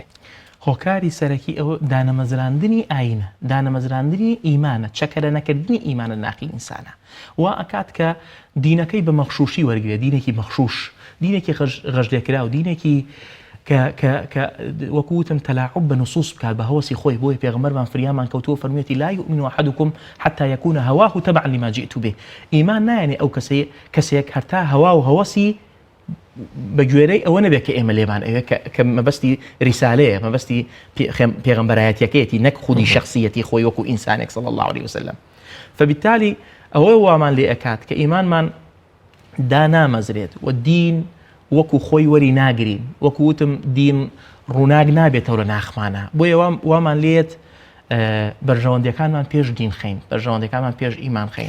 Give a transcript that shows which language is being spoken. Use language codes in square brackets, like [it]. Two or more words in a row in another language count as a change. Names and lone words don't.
[ckb] هۆکاری سەرەکی ئەوە دانەمەزراندنی ئاینە دانەمەزراندنی ئیمانە چەکەرە نەکردنی ئیمانە ناقی ئینسانە وا ئەکات کە دینەکەی بە مەخشوشی وەرگێ دینێکی مەخشوش دینێکی غەژلێکرا و دینێکی کە وەکوتم تەلاعب بە نصوص بکات بە هەوەسی خۆی بۆی پێغەمبەرمان فریامان کەوتووە فەرموویەتی [ar] لا يؤمن أحدكم حتى يكون هواه تبعا لما جئت به [ckb] ئیمان نایەنێ ئەو کەسێک هەرتا هەوا و هەوەسی بەگوێرەی ئەوە نەبێت کە ئێمە لێمان ئەوێ کە مەبەستی ریسالەیە مەبەستی پێغەمبەرایەتیەکەیەتی نەک خودی شخصیەتی خۆی وەکو ئینسانێک [ar] صلی الله عليه وسلم [ckb] فبالتالي ئەوەی وامان لێ ئەکات کە ئیمانمان دانامەزرێت و دین وەکو خۆی وەری ناگرین وەکوتم دین ڕووناک نابێتەوە لە ناخمانە بۆیە وامان لێت بەرژەوەندیەکانمان پێش دین خەین بەرژەوەندەکانمان پێش ئیمان خەین